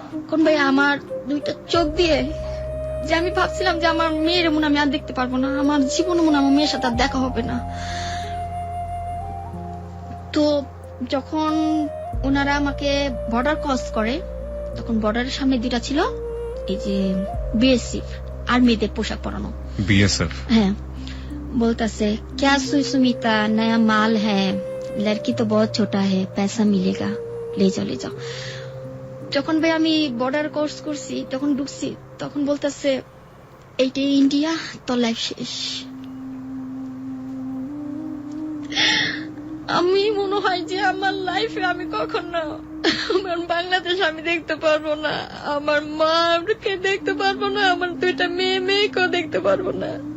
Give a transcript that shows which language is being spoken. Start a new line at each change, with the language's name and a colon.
Bangla: কোন ভাই আমার দুইটা চোখ দিয়ে যে আমি ভাবছিলাম যে আমার মেয়ের মনে আমি আর দেখতে পারবো না, আমার জীবনে মনে আমার মেয়ের সাথে আর দেখা হবে না। তো যখন ওনারা আমাকে বর্ডার ক্রস করে, তখন বর্ডারের সামনে দুইটা ছিল এই যে বিএসএফ আর্মিদের পোশাক পরানো। বিএসএফ? হ্যাঁ।
Hindi: বলতেছে क्या सुमिता नया माल है, लड़की तो बहुत छोटा है, पैसा मिलेगा, ले जाओ।
Bangla: যখন ভাই আমি বর্ডার ক্রস করছি, তখন ঢুকছি, তখন বলতেছে এইটাই ইন্ডিয়া, তোর লাইফ শেষ। আমি মনে হয় যে আমার লাইফে আমি কখনো আমার বাংলাদেশ আমি দেখতে পারবো না, আমার মাকে দেখতে পারবো না, আমার দুইটা মেয়েকেও দেখতে পারবো না।